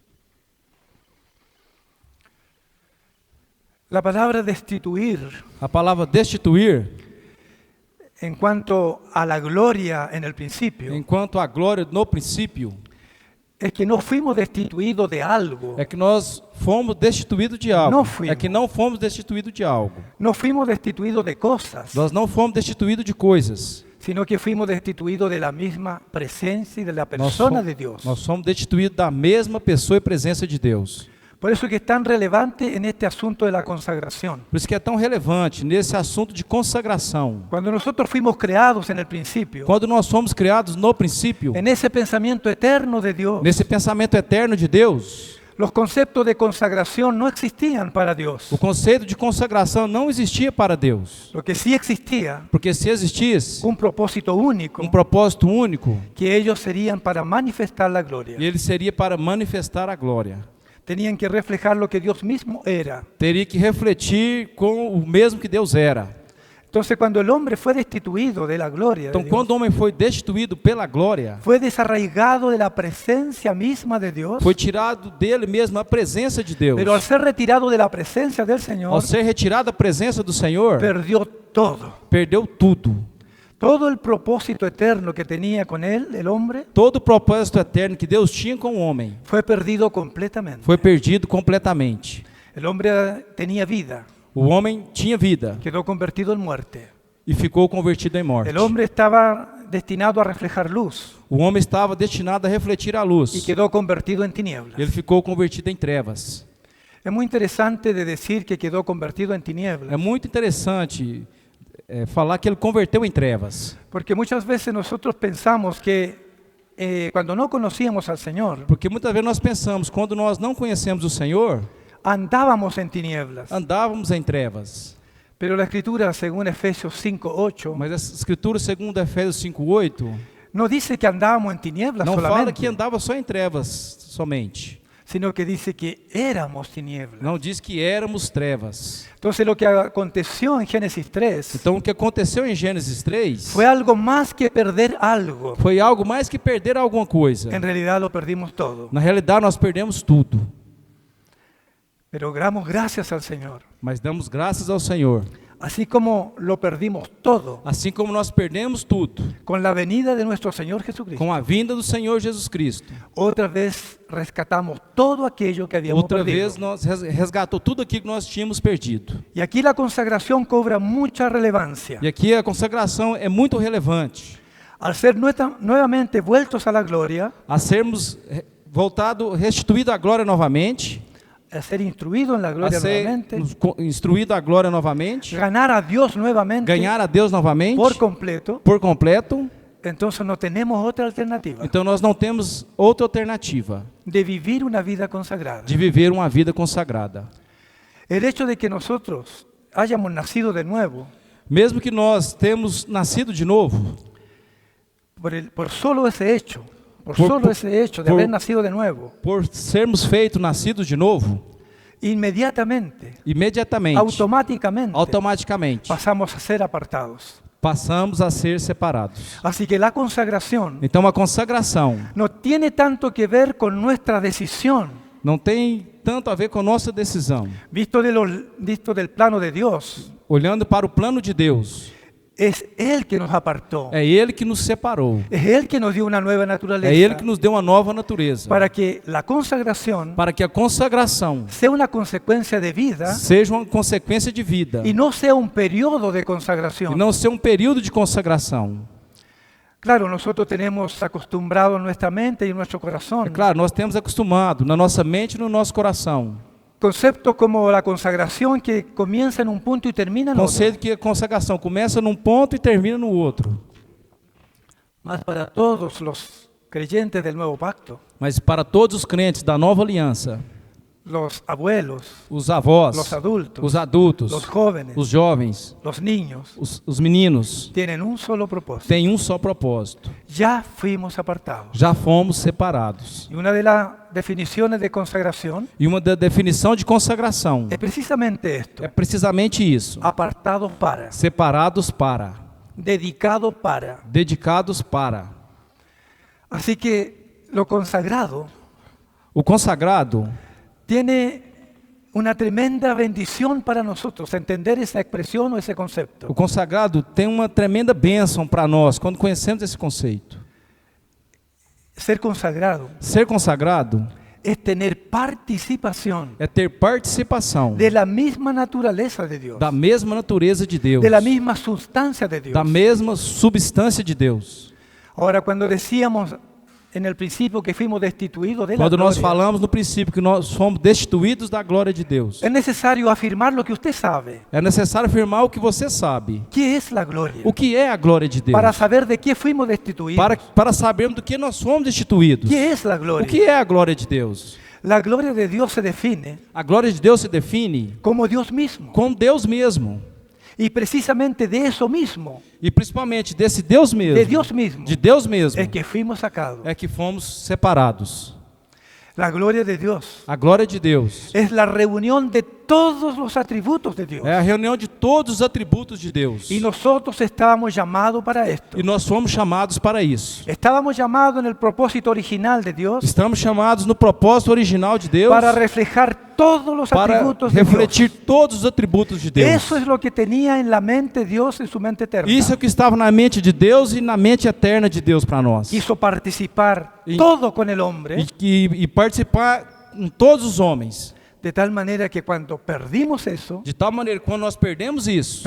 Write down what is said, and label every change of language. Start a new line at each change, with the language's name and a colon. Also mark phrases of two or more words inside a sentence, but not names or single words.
Spanish: La palabra destituir,
Portuguese: A palavra destituir,
Spanish: en cuanto a la gloria en el principio,
Portuguese: enquanto a glória no princípio,
Spanish: es que no fuimos destituidos de algo.
Portuguese: é que nós fomos destituídos de algo. Não fomos. É que não fomos destituídos de algo.
Spanish: No fuimos destituidos de cosas,
Portuguese: Nós não fomos destituídos de coisas.
Spanish: sino que fuimos destituidos de la misma presencia y de la persona de Dios.
Portuguese: Nós somos destituídos da mesma pessoa e presença de Deus.
Spanish: Por eso que es tan relevante en este asunto de la consagración.
Portuguese: Por isso que é tão relevante nesse assunto de consagração.
Spanish: Cuando nosotros fuimos creados en el principio,
Portuguese: Quando nós fomos criados no princípio,
Spanish: en ese pensamiento eterno de Dios,
Portuguese: nesse pensamento eterno de Deus,
Spanish: los conceptos de consagración no existían para Dios.
Portuguese: o conceito de consagração não existia para Deus.
Spanish: Lo que sí existía,
Portuguese: Porque se existisse
Spanish: un propósito único,
Portuguese: um propósito único,
Spanish: que ellos serían para manifestar la gloria.
Portuguese: ele seria para manifestar a glória.
Spanish: Tenían que reflejar lo que Dios mismo era.
Portuguese: Teria que refletir com o mesmo que Deus era.
Spanish: Entonces, cuando el hombre fue destituido de la gloria de
Portuguese: Então,
Spanish: Dios,
Portuguese: quando o homem foi destituído pela glória,
Spanish: fue desarraigado de la presencia misma de Dios,
Portuguese: foi tirado dele mesmo a presença de Deus.
Spanish: pero al ser retirado de la presencia del Señor,
Portuguese: Ao ser retirado da presença do Senhor,
Spanish: perdió todo.
Portuguese: perdeu tudo.
Spanish: Todo el propósito eterno que tenía con él, el hombre,
Portuguese: Todo o propósito eterno que Deus tinha com o homem
Spanish: fue perdido completamente.
Portuguese: foi perdido completamente.
Spanish: El hombre tenía vida,
Portuguese: O homem tinha vida
Spanish: quedó convertido en muerte.
Portuguese: e ficou convertido em morte.
Spanish: El hombre estaba destinado a reflejar luz
Portuguese: O homem estava destinado a refletir a
Spanish: y
Portuguese: luz.
Spanish: quedó convertido en tinieblas.
Portuguese: Ele ficou convertido em trevas.
Spanish: Es muy interesante de decir que quedó convertido en tinieblas,
Portuguese: É muito interessante falar que ele converteu em trevas.
Spanish: porque muchas veces nosotros pensamos que cuando no conocíamos al Señor,
Portuguese: Porque muitas vezes nós pensamos, quando nós não conhecemos o Senhor,
Spanish: andábamos en tinieblas.
Portuguese: andávamos em trevas.
Spanish: Pero la Escritura, según Efesios 5:8,
Portuguese: Mas a Escritura, segundo Efésios 5:8,
Spanish: no dice que andábamos en tinieblas
Portuguese: não fala
Spanish: solamente,
Portuguese: que andava só em trevas somente.
Spanish: sino que dice que éramos tinieblas.
Portuguese: Não diz que éramos trevas.
Spanish: Entonces lo que aconteció en Génesis 3
Portuguese: Então, o que aconteceu em Gênesis 3
Spanish: fue algo más que perder algo.
Portuguese: foi algo mais que perder alguma coisa.
Spanish: En realidad lo perdimos todo.
Portuguese: Na realidade, nós perdemos tudo.
Spanish: Pero damos gracias al Señor.
Portuguese: Mas damos graças ao Senhor.
Spanish: Así como lo perdimos todo
Portuguese: Assim como nós perdemos tudo
Spanish: con la venida de nuestro Señor Jesucristo,
Portuguese: com a vinda do Senhor Jesus Cristo.
Spanish: otra vez rescatamos todo aquello que habíamos
Portuguese: Outra
Spanish: perdido.
Portuguese: vez nós resgatou tudo aquilo que nós tínhamos perdido.
Spanish: Y aquí la consagración cobra mucha relevancia.
Portuguese: E aqui a consagração é muito relevante.
Spanish: Al ser nuevamente vueltos a la gloria,
Portuguese: A sermos restituído à glória novamente,
Spanish: a ser instruidos en la
Portuguese: a
Spanish: gloria
Portuguese: ser
Spanish: nuevamente,
Portuguese: instruído à glória novamente,
Spanish: ganar a Dios nuevamente
Portuguese: ganhar a Deus novamente
Spanish: por completo,
Portuguese: por completo.
Spanish: entonces no tenemos otra alternativa
Portuguese: Então nós não temos outra alternativa
Spanish: de vivir una vida consagrada.
Portuguese: de viver uma vida consagrada.
Spanish: El hecho de que nosotros hayamos nacido de nuevo,
Portuguese: Mesmo que nós temos nascido de novo,
Spanish: por solo ese hecho,
Portuguese: Por-
Spanish: ese hecho de
Portuguese: por-
Spanish: haber nacido de nuevo,
Portuguese: por sermos feitos nascidos de novo,
Spanish: inmediatamente,
Portuguese: imediatamente, automaticamente,
Spanish: pasamos a ser apartados.
Portuguese: passamos a ser separados.
Spanish: Así que la consagración
Portuguese: Então a consagração
Spanish: no tiene tanto que ver con nuestra decisión,
Portuguese: não tem tanto a ver com nossa decisão.
Spanish: visto del plano de Dios.
Portuguese: Olhando para o plano de Deus,
Spanish: Es Él que nos apartó.
Portuguese: é Ele que nos separou.
Spanish: Es Él que nos dio una nueva
Portuguese: É
Spanish: naturaleza
Portuguese: Ele que nos deu uma nova natureza.
Spanish: para que la consagración
Portuguese: Para que a consagração
Spanish: sea una consecuencia de vida
Portuguese: seja uma consequência de vida
Spanish: y no sea un periodo de
Portuguese: e
Spanish: consagración.
Portuguese: não ser um período de consagração.
Spanish: Claro, nosotros tenemos acostumbrado en nuestra mente y en nuestro corazón
Portuguese: É claro, nós temos acostumado na nossa mente e no nosso coração.
Spanish: conceptos como la consagración que comienza en un punto y termina en otro.
Portuguese: Conceito que a consagração começa num ponto e termina no outro.
Spanish: Mas para todos los creyentes del nuevo pacto,
Portuguese: Mas para todos os crentes da nova aliança,
Spanish: los abuelos,
Portuguese: os avós,
Spanish: los adultos,
Portuguese: os adultos,
Spanish: los jóvenes,
Portuguese: os jovens,
Spanish: los niños,
Portuguese: os meninos,
Spanish: tienen un solo propósito.
Portuguese: têm um só propósito.
Spanish: Ya fuimos apartados.
Portuguese: Já fomos separados.
Spanish: Y una de las definiciones de consagración
Portuguese: E uma da definição de consagração
Spanish: es precisamente esto:
Portuguese: é precisamente isso:
Spanish: apartados para,
Portuguese: separados para,
Spanish: dedicados para.
Portuguese: dedicados para.
Spanish: Así que lo consagrado
Portuguese: O consagrado
Spanish: tiene una tremenda bendición para nosotros, entender esa expresión o ese concepto.
Portuguese: O consagrado tem uma tremenda bênção para nós quando conhecemos esse conceito.
Spanish: Ser consagrado
Portuguese: Ser consagrado
Spanish: es tener participación
Portuguese: é ter participação
Spanish: de la misma naturaleza de Dios,
Portuguese: da mesma natureza de Deus,
Spanish: de la misma sustancia de Dios.
Portuguese: da mesma substância de Deus.
Spanish: Ahora, cuando decíamos en el principio que fuimos destituidos de la
Portuguese: Quando nós
Spanish: gloria,
Portuguese: falamos no princípio que nós fomos destituídos da glória de Deus,
Spanish: es necesario afirmar lo que usted sabe.
Portuguese: é necessário afirmar o que você sabe.
Spanish: ¿Qué es la gloria?
Portuguese: O que é a glória de Deus?
Spanish: Para saber de qué fuimos destituidos.
Portuguese: Para sabermos do que nós somos destituídos.
Spanish: ¿Qué es la
Portuguese: O
Spanish: gloria?
Portuguese: que é a glória de Deus?
Spanish: La gloria de Dios se define
Portuguese: A glória de Deus se define
Spanish: como Dios mismo.
Portuguese: com Deus mesmo.
Spanish: Y precisamente de eso mismo,
Portuguese: E principalmente desse Deus mesmo.
Spanish: de Dios mismo,
Portuguese: De Deus mesmo.
Spanish: es que fuimos sacados.
Portuguese: É que fomos separados.
Spanish: La gloria de Dios
Portuguese: A glória de Deus
Spanish: es la reunión de todos los atributos de Dios.
Portuguese: é a reunião de todos os atributos de Deus.
Spanish: Y nosotros estábamos llamados para esto.
Portuguese: E nós fomos chamados para isso.
Spanish: Estábamos llamados en el propósito original de Dios
Portuguese: Estamos chamados no propósito original de Deus
Spanish: para reflejar todos los
Portuguese: para
Spanish: atributos de Dios.
Portuguese: refletir todos os atributos de Deus.
Spanish: Eso es lo que tenía en la mente Dios en su mente eterna.
Portuguese: Isso é o que estava na mente de Deus e na mente eterna de Deus para nós.
Spanish: Quiso participar
Portuguese: Y-
Spanish: todo con el hombre,
Portuguese: E participar com todos os homens.
Spanish: de tal manera que cuando perdimos eso,
Portuguese: De tal maneira que quando nós perdemos isso,